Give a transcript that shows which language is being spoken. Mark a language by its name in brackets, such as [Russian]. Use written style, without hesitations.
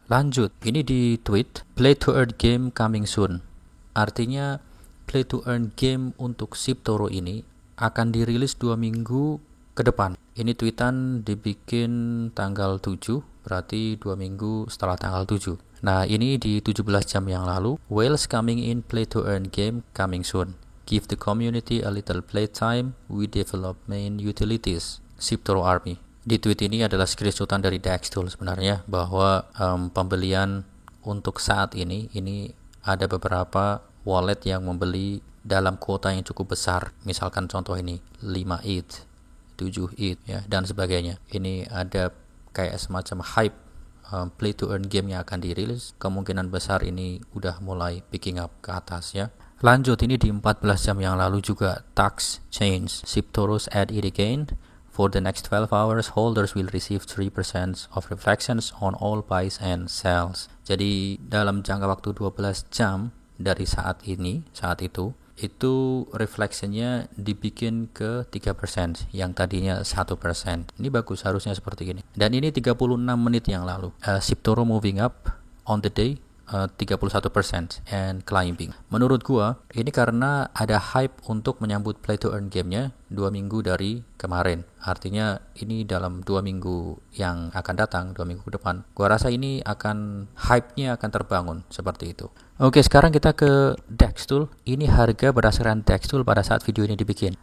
[Indonesian] Lanjut, ini di tweet, [English] play to earn game coming soon. [Indonesian] Artinya play to earn game untuk SibToro ini akan dirilis 2 minggu ke depan. Ini tweetan dibikin tanggal 7, berarti 2 minggu setelah tanggal 7. Nah, ini di 17 jam yang lalu. [English] Whales coming in play to earn game coming soon. Give the community a little playtime. We develop main utilities. SibToro Army. [Indonesian] Di tweet ini adalah screenshotan dari Dextool sebenarnya, bahwa pembelian untuk saat ini ada beberapa wallet yang membeli dalam kuota yang cukup besar. Misalkan contoh ini 5 ETH, 7 ETH ya, dan sebagainya. Ini ada kayak semacam hype play to earn game yang akan dirilis. Kemungkinan besar ini udah mulai [English] picking up [Indonesian] ke atas ya. Lanjut, ini di 14 jam yang lalu juga tax change. [English] SibToro's add it again. For the next 12 hours, holders will receive 3% of reflections on all buys and sells. [Indonesian] Jadi dalam jangka waktu 12 jam dari saat itu reflectionnya dibikin ke 3%, yang tadinya 1%. Ini bagus, harusnya seperti ini. Dan ini 36 menit yang lalu. [English] SibToro moving up on the day 31% and climbing. [Indonesian] Menurut gua ini karena ada hype untuk menyambut play to earn game-nya 2 minggu dari kemarin. Artinya ini dalam 2 minggu yang akan datang, 2 minggu ke depan, gua rasa ini hype-nya akan terbangun seperti itu. Oke, sekarang kita ke Dextool. Ini harga berdasarkan Dextool pada saat video ini dibikin.